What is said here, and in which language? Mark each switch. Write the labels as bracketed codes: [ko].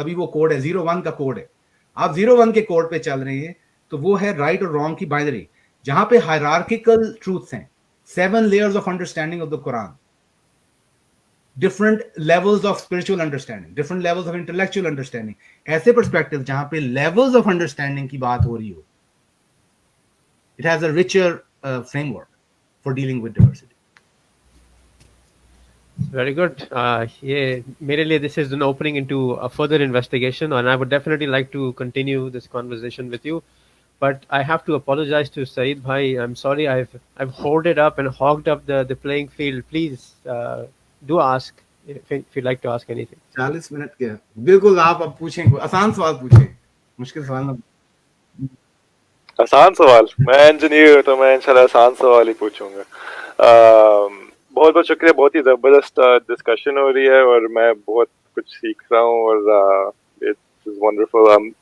[hi] अभी वो कोड है, 0-1 का कोड है. आप 0-1 के कोड पे चल रहे हैं तो वो है राइट और रॉन्ग की बाइनरी, जहां पे हायरार्किकल ट्रूथ्स हैं, [en] 7 layers of understanding of the Quran, different levels of spiritual understanding, different levels of intellectual understanding. [hi] ऐसे perspective जहां पे levels of understanding की बात हो रही हो, [en] it has a richer framework for dealing with diversity. Very good. [hi] ये मेरे लिए [en] this is an opening into a further investigation, and I would definitely like to continue this conversation with you. But I have to apologize to Saeed bhai. I'm sorry, I've hoarded up and hogged up the playing field. Please do ask if you'd like to ask anything. [hi] 40 minute क्या, बिल्कुल आप अब पूछें, आसान सवाल पूछें, मुश्किल सवाल ना. आसान सवाल, मैं इंजीनियर हूँ तो मैं इंशाल्लाह आसान सवाल ही पूछूंगा. बहुत बहुत शुक्रिया, बहुत ही ज़बरदस्त डिस्कशन हो रही है और मैं बहुत कुछ सीख रहा हूँ और इट्स वंडरफुल.